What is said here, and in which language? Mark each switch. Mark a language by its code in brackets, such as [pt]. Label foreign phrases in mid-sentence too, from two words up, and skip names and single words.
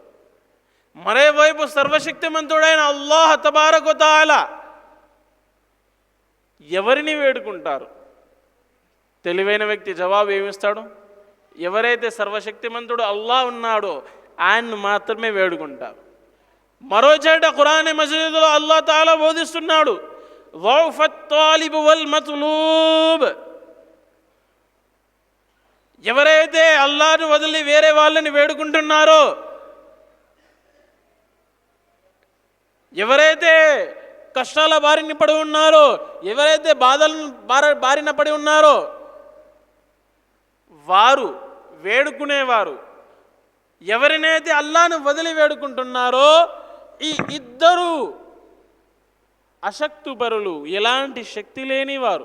[te] మరోవైపు సర్వశక్తిమంతుడైన అల్లాహ్ [ar] تبارك وتعالى [te] ఎవరిని వేడుకుంటారు? తెలివైన వ్యక్తి జవాబు ఏమిస్తాడు? ఎవరైతే సర్వశక్తిమంతుడు అల్లాహ్ ఉన్నాడో ఆయన్ను మాత్రమే వేడుకుంటారు. మరో చోట ఖురాన్ మజీదులో అల్లాహ్ తాలా బోధిస్తున్నాడు, [ar] ضعفت الطالب والمطلوب. [te] ఎవరైతే అల్లాహ్ను వదిలి వేరే వాళ్ళని వేడుకుంటున్నారో, ఎవరైతే కష్టాల బారిన పడి ఉన్నారో, ఎవరైతే బారిన పడి ఉన్నారో వారు వేడుకునేవారు, ఎవరినైతే అల్లాహ్ను వదిలి వేడుకుంటున్నారో ఈ ఇద్దరు అశక్తిపరులు, ఎలాంటి శక్తి లేనివారు.